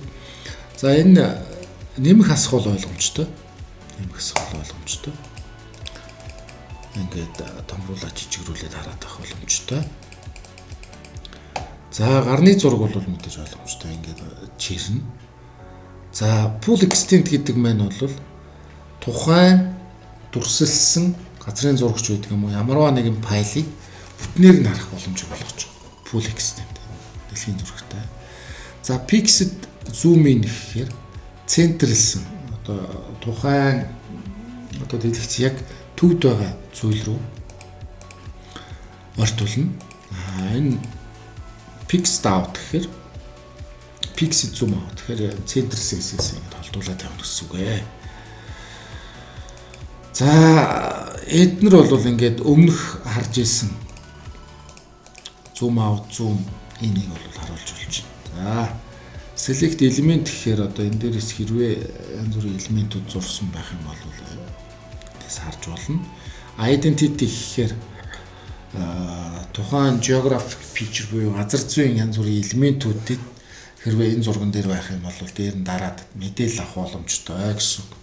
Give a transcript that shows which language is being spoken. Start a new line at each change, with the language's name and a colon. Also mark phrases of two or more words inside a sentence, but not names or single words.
Mongolian: За энэ нэмэх асгуул ойлгомжтой. Ингээд томруулаад жижигрүүлээд хараад авах боломжтой. За гарны зураг бол мэдээж ойлгомжтой. Ингээд чирнэ. За
English: full extent
Mongolian: гэдэг маань бол тухайн дүрсэлсэн газрын зурагч байдаг юм уу ямарваа нэгэн файлыг бүтнээр нь харах боломжийг болгож байгаа.
English: Full extent
Mongolian: дэлхийн зурагтай. За
English: fixed zoom in
Mongolian: гэхээр центрэлсэн одоо тухайн одоо дэлгэц яг төвд байгаа зүйл рүү ортуулна. Энэ
English: fixed out
Mongolian: гэхээр
English: fixed zoom out
Mongolian: гэхээр центрэлсэн хэсгээс ингэ холдуулаад явах гэсэн үг ээ. За эднэр бол ингээд өмнөх харж исэн
English: zoom out zoom
Mongolian: энийг бол харуулж болж байна. За
English: select element
Mongolian: гэхээр одоо энэ дээрээс хэрвээ янз бүрийн элементүүд зурсан байх юм бол эндээс харж болно. Identity гэхээр тухайн
English: geographic feature
Mongolian: буюу газар зүйн янз бүрийн элементүүдэд хэрвээ энэ зурган дээр байх юм бол дээр нь дараад мэдээлэл авах боломжтой гэсэн үг.